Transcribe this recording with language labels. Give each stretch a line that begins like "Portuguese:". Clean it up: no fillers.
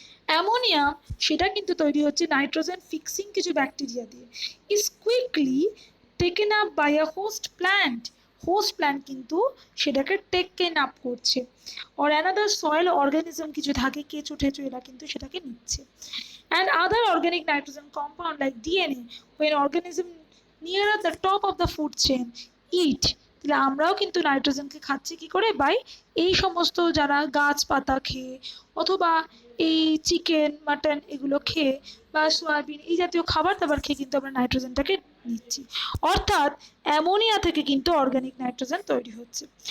Bangla: Ammonium সেটা কিন্তু তৈরি হচ্ছে নাইট্রোজেন ফিক্সিং কিছু ব্যাকটেরিয়া দিয়ে,
English: Is quickly taken up by a host plant.
Bangla: Host plant কিন্তু সেটাকে টেকেন আপ করছে, অর অ্যানাদার সয়েল অর্গানিজম কিছু থাকে, কেঁচো ঠেচো, এরা কিন্তু সেটাকে নিচ্ছে।
English: and other organic nitrogen compound like DNA, when organism nearer the top of the food chain eat,
Bangla: তাহলে আমরাও কিন্তু নাইট্রোজেনকে খাচ্ছি কি করে? বাই এই সমস্ত যারা গাছপাতা খেয়ে অথবা এই চিকেন মাটন এগুলো খেয়ে বা সয়াবিন এই জাতীয় খাবার দাবার খেয়ে কিন্তু আমরা নাইট্রোজেনটাকে নিচ্ছি। অর্থাৎ অ্যামোনিয়া থেকে কিন্তু অর্গানিক নাইট্রোজেন তৈরি হচ্ছে।